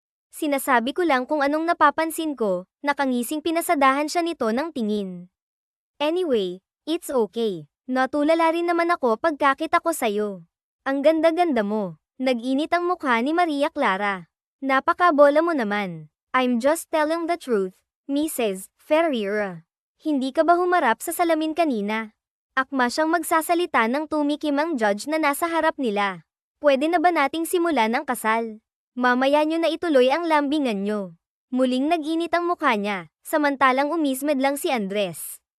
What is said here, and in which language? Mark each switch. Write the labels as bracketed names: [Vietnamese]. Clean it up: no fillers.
[Filipino] Sinasabi ko lang kung anong napapansin ko, nakangising pinasadahan siya nito ng tingin. [English] Anyway, it's okay. [Filipino] Natulala rin naman ako pagkakita ko sa'yo. Ang ganda-ganda mo. Nag-init ang mukha ni Maria Clara. Napakabola mo naman. [English] I'm just telling the truth, Mrs. [Filipino] Ferreira. Hindi ka ba humarap sa salamin kanina? Akma siyang magsasalita ng tumikim ang judge na nasa harap nila. Pwede na ba nating simulan ang kasal? Mamaya nyo na ituloy ang lambingan nyo. Muling nag-init ang mukha niya, samantalang umismed lang si Andres.